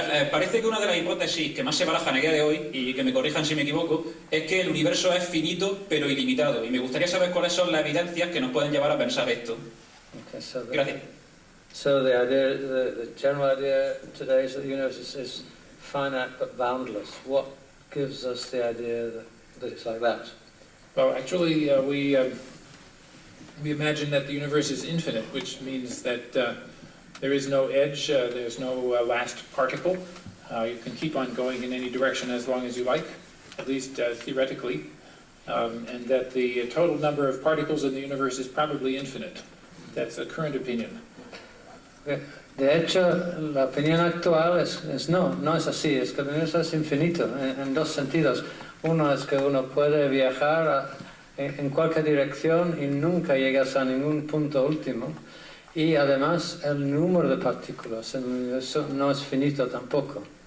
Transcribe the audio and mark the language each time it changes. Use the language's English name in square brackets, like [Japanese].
[Spanish] Parece que una de las hipótesis que más se barajan a día de hoy, y que me corrijan si me equivoco, es que el universo es finito pero ilimitado. Y me gustaría saber cuáles son las evidencias que nos pueden llevar a pensar esto. Gracias. [English] So the general idea today is that the universe is finite but boundless. What gives us the idea that it's like that? Well, actually, we imagine that the universe is infinite, which means that there is no edge, there's no last particle. You can keep on going in any direction as long as you like, at least theoretically, and that the total number of particles in the universe is probably infinite. That's a current opinion. [Spanish] De hecho, la opinión actual no es así, es que el universo es infinito en dos sentidos. Uno es que uno puede viajar en cualquier dirección y nunca llegas a ningún punto último. Y además el número de partículas en el universo no es finito tampoco.